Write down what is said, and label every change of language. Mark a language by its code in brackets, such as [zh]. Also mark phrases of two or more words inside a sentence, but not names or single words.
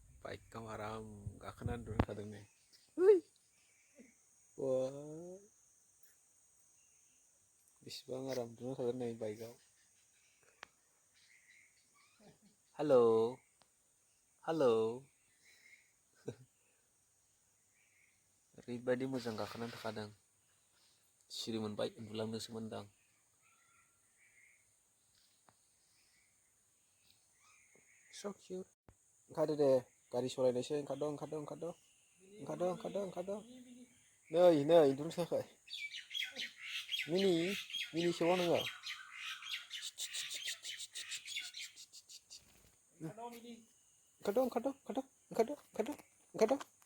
[brx] बाइकआव आराम गाखोनानै उन्दुना थादों नै। Wah, बेसेबां आराम उन्दुना थादों नै बाइकआव। [en] Halo, halo. [brx] Oरैबायदि मोजां गाखोनानै थाखादों। सिरि मोनबाय, उन्दुलांनोसो मोनदां। [en] So cute. [brx] Oंखारदो दे, गारि सालायनोसै, ओंखारदो। नै, उन्दुनोसो थाखाय। मिनि सौआ नोङो? ओंखारदो।